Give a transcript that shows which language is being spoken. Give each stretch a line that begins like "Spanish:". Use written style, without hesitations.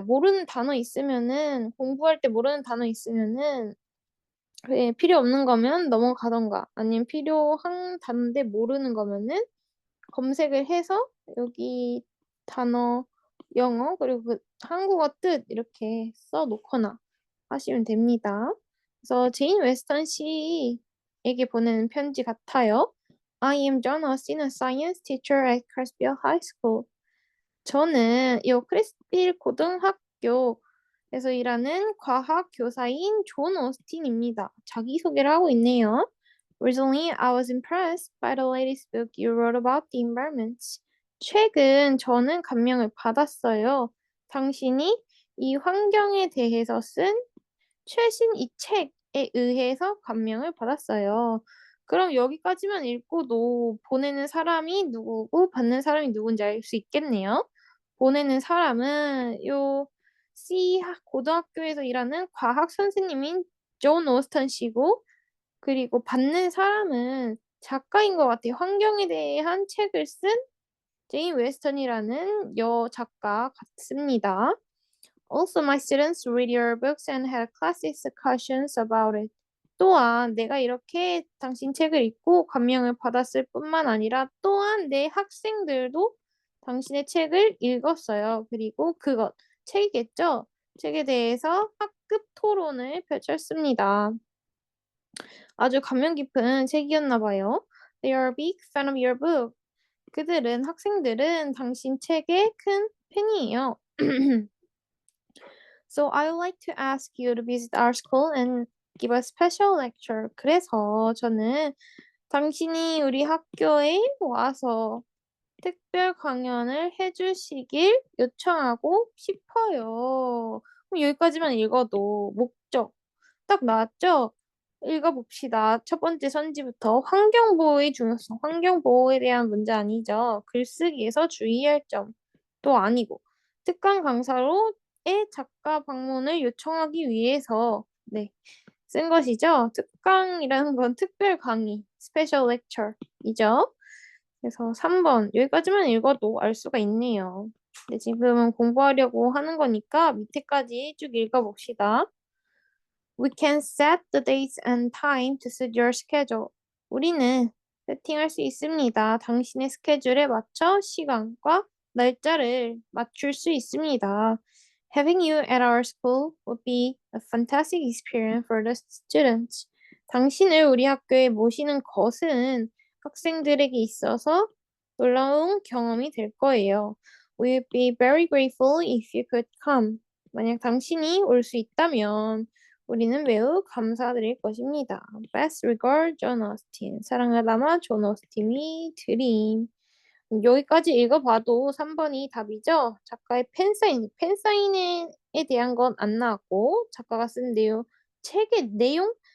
Korean: 모르는 단어 있으면은 공부할 때 모르는 단어 있으면은 필요 없는 거면 넘어가던가 아니면 필요한 단어인데 모르는 거면은 검색을 해서 여기 단어 영어 그리고 그 한국어 뜻 이렇게 써 놓거나 하시면 됩니다. 그래서 제인 웨스턴 씨에게 보내는 편지 같아요.
English: I am John Austin, a science teacher at Crestville High School.
Korean: 저는 이 크리스필 고등학교에서 일하는 과학 교사인 존 오스틴입니다. 자기소개를 하고 있네요.
English: Recently, I was impressed by the latest book you wrote about the environment.
Korean: 최근 저는 감명을 받았어요. 당신이 이 환경에 대해서 쓴 최신 이 책에 의해서 감명을 받았어요. 그럼 여기까지만 읽고도 보내는 사람이 누구고 받는 사람이 누군지 알 수 있겠네요. 보내는 사람은 요 고등학교에서 일하는 과학 선생님인 존 오스턴 씨고 그리고 받는 사람은 작가인 것 같아요. 환경에 대한 책을 쓴 제인 웨스턴이라는 여 작가 같습니다.
English: Also, my students read your books and had class discussions about it.
Korean: 또한 내가 이렇게 당신 책을 읽고 감명을 받았을 뿐만 아니라 또한 내 학생들도 당신의 책을 읽었어요. 그리고 그것, 책이겠죠? 책에 대해서 학급 토론을 펼쳤습니다. 아주 감명 깊은 책이었나 봐요.
English: They are a big fan of your book.
Korean: 그들은 학생들은 당신 책의 큰 팬이에요.
English: So I would like to ask you to visit our school and give a special lecture.
Korean: 그래서 저는 당신이 우리 학교에 와서 특별 강연을 해주시길 요청하고 싶어요. 그럼 여기까지만 읽어도 목적 딱 나왔죠? 읽어봅시다. 첫 번째 선지부터 환경보호의 중요성. 환경보호에 대한 문제 아니죠. 글쓰기에서 주의할 점도 아니고 특강 강사로의 작가 방문을 요청하기 위해서 네, 쓴 것이죠. 특강이라는 건 특별 강의,
English: special lecture
Korean: 이죠. 그래서 3번 여기까지만 읽어도 알 수가 있네요. 근데 지금은 공부하려고 하는 거니까 밑에까지 쭉 읽어봅시다.
English: We can set the dates and time to suit your schedule.
Korean: 우리는 세팅할 수 있습니다. 당신의 스케줄에 맞춰 시간과 날짜를 맞출 수 있습니다.
English: Having you at our school would be a fantastic experience for the students.
Korean: 당신을 우리 학교에 모시는 것은 학생들에게 있어서 놀라운 경험이 될 거예요.
English: We'd be very grateful if you could come.
Korean: 만약 당신이 올 수 있다면 우리는 매우 감사드릴 것입니다.
English: Best regard, John Austin.
Korean: 사랑을 담아 존 오스틴이 드림. 여기까지 읽어봐도 3번이 답이죠. 작가의 팬사인에 대한 건 안 나왔고 작가가 쓴 내용, 책의 내용?